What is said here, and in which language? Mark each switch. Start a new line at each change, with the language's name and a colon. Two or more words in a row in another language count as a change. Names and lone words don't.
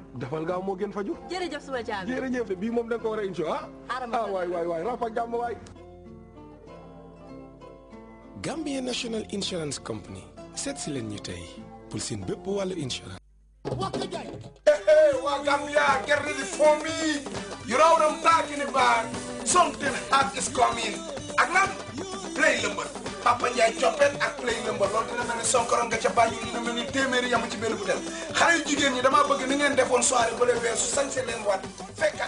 Wolof: dafal gaaw moo gën faju jërëjëf suma caabi jërëjëf de bii moom da nga ko war a insho waay rafa jàmm waay Gambia National Insurance Company seet si leen ñu tey pour seen bépp wàllu insurance waa Gambia
English: get ready for me you know what I'm talking about something hot is coming
Wolof: ak lan play lëmbal Papa Ndiaye coppet ak play lëmbal loolu dina mel ni sonkoron nga ca bàññi dina mel ni téeméeri yamu ci benn butel xale yu jigéen ñi damaa bëgg ni ngeen defoon soirée ba le weesu sañse leen waat fekk